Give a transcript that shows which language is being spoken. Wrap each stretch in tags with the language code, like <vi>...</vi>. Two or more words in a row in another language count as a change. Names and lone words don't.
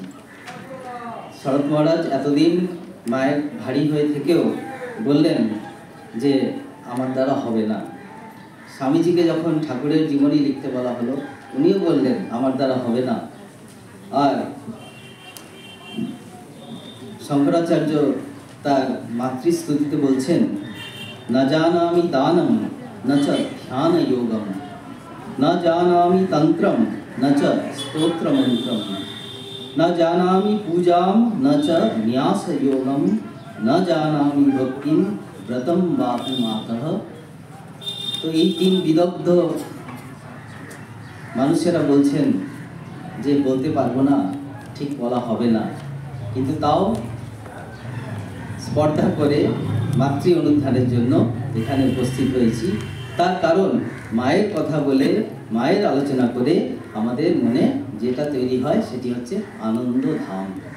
<bn>শরৎ মহারাজ এতদিন মায়ের ভারী হয়ে থেকেও বললেন যে আমার দ্বারা হবে না। স্বামীজিকে যখন ঠাকুরের জীবনী লিখতে বলা হলো, উনিও বললেন আমার দ্বারা হবে না। আর শঙ্করাচার্য তার মাতৃস্তুতিতে বলছেন,</bn> <sa>না জানামি দানম ন চ ধ্যান যোগম, না জানামি তন্ত্রম ন চ স্তোত্র মন্ত্রম, न जानामि पूजां न च न्यास योगं, न जानामि भक्तिं व्रतं वापि मातः।</sa> <bn>तो এই তিন বিদগ্ধ মানুষেরা বলছেন যে বলতে পারবো না, ঠিক বলা হবে না, কিন্তু তাও স্পর্ধা করে মাতৃ অনুধ্যানের জন্য এখানে উপস্থিত হয়েছি। তার কারণ মায়ের কথা বলে, মায়ের আলোচনা করে আমাদের মনে যেটা তৈরি হয় সেটি হচ্ছে আনন্দধাম।</bn>